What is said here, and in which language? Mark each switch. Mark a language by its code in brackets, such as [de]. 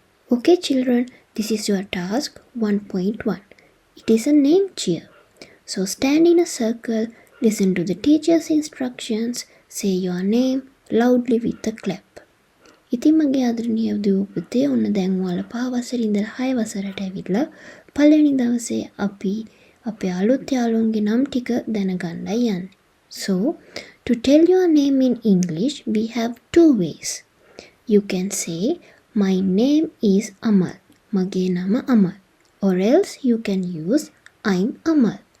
[en] Okay children, this is your task 1.1. It is a name cheer. So stand in a circle, listen to the teacher's instructions, say your name loudly with a clap. [si] ඉතින් මගේ ආදරණීය දූපතේ ඔන්න දැන් ඔයාලා පහ වසරේ ඉඳලා 6 වසරට ඇවිල්ලා පළවෙනි දවසේ අපි අපේ අලුත් යාළුවන්ගේ නම් ටික දැනගන්නයි යන්නේ. [en] So, to tell your name in English, we have 2 ways. You can say, my name is Amal. [si] මගේ නම [en] Amal. Or else you can use, I'm Amal.